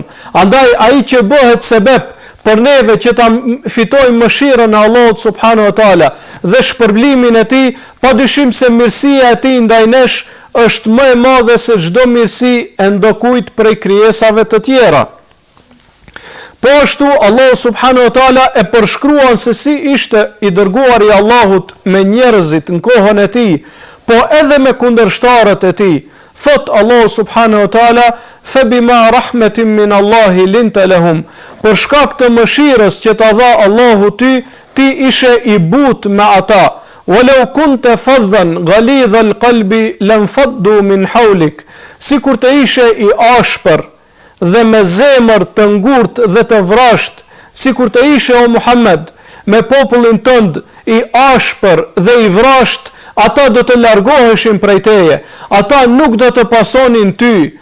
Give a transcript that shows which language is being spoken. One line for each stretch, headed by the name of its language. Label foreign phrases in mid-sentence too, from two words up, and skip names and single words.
Albanian: Andaj ai që bëhet sebeb për neve që ta fitojmë mëshirën e Allahut
Arabic: سبحانه وتعالى
Albanian: dhe shpërblimin e tij, padyshim se mirësia e tij ndaj nesh është më e madhe se çdo mirësi e ndokujt prej krijesave të tjera. Po ashtu Allah
Arabic: سبحانه وتعالى
Albanian: e përshkruan se si ishte i dërguar i Allahut me njerëzit në kohën e tij, po edhe me kundërshtarët e tij.
Arabic: Thot Allah سبحانه وتعالى: "فبما رحمة من الله لنت لهم."
Albanian: Për shkak të mëshirës që ta dha Allahu ty, ti ishe i butë me ata.
Arabic: "ولو كنت فظا غليظ القلب لانفضوا من حولك."
Albanian: Sikur të ishe i ashpër dhe me zemër të ngurtë dhe të vrasht, sikur të ishe o Muhammed me popullin tënd i ashpër dhe i vrasht, ata do të largoheshin prej teje, ata nuk do të pasonin ty.